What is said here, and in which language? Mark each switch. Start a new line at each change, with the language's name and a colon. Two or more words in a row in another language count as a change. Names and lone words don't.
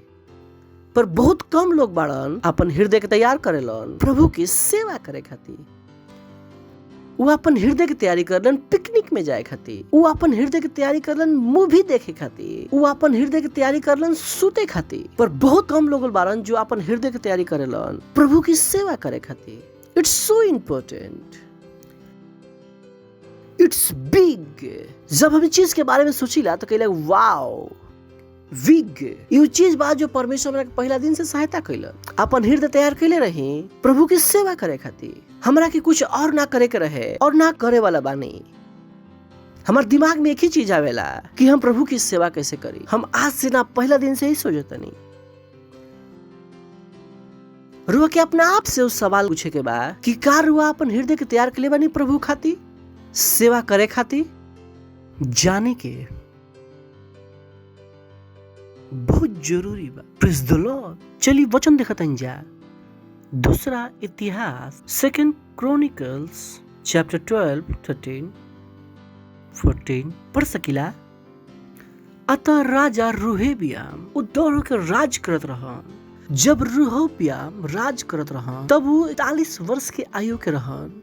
Bhojpuri: पर बहुत कम लोग बाड़न अपन हृदय के तैयार करेलन प्रभु की सेवा करे खातिर। वो अपन हृदय की तैयारी करलन पिकनिक में जाए खातिर, वो अपन हृदय की तैयारी करलन मूवी देखे खातिर, वो अपन हृदय की तैयारी करलन सूते खातिर। पर बहुत कम लोग बारन जो अपन हृदय की तैयारी करेलन प्रभु की सेवा करे खातिर।
English: It's so important. It's big.
Bhojpuri: जब हम चीज के बारे में सोचिला तो कहला वाओ विग। ये चीज बात जो परमेश्वर हमरा के पहला दिन से सहायता कैलन। अपन हृदय तैयार कैले रही प्रभु की सेवा करे खातिर। हमरा के कुछ और ना करे के रहे और ना करे वाला बानी। हमार दिमाग में एक ही चीज आवेला कि हम प्रभु की सेवा कैसे करी। हम आज से ना पहला दिन से ही सोचतनी। रुआ के अपना आप से उस सवाल पूछे के बा कि का रुआ अपन हृदय के तैयार के लिए बानी प्रभु खातिर सेवा करे खातिर। जाने के बहुत जरूरी बा।
English: Praise the Lord.
Bhojpuri: चलिए वचन देखतन जा। दूसरा इतिहास 2
English: Chronicles chapter
Bhojpuri: 12, 13, 14 पढ़ सकिला। अतः राजा रेहबियाम उद्दौड़ के राज करत रहन। जब रेहबियाम राज करत रहन तब वो 41 वर्ष के आयु के रहन।